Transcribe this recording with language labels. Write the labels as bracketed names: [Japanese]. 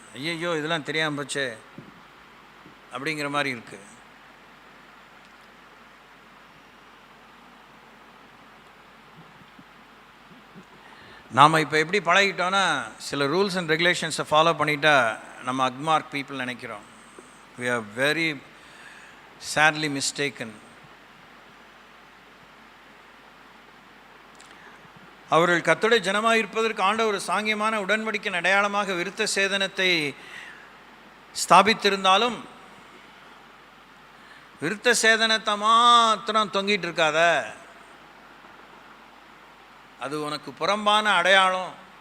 [Tamil] ஐயோ இதெல்லாம் தெரியாமல் போச்சே அப்படிங்கிற மாதிரி இருக்குது. நாம் இப்போ எப்படி பழகிட்டோன்னா, சில ரூல்ஸ் அண்ட் ரெகுலேஷன்ஸை ஃபாலோ பண்ணிட்டா நம்ம அக்மார்க் பீப்புள் நினைக்கிறோம். [English] we are very sadly mistaken. [Tamil] அவர்கள் கர்த்தருடைய ஜனமாக இருப்பதற்கு ஆண்டவர் ஒரு சாங்கியமான உடன்படிக்கையின் அடையாளமாக விருத்த சேதனத்தை ஸ்தாபித்திருந்தாலும், விருத்த சேதனத்தை மாத்திரம் தொங்கிட்டு இருக்காத, அது உனக்கு புறம்பான அடையாளம்.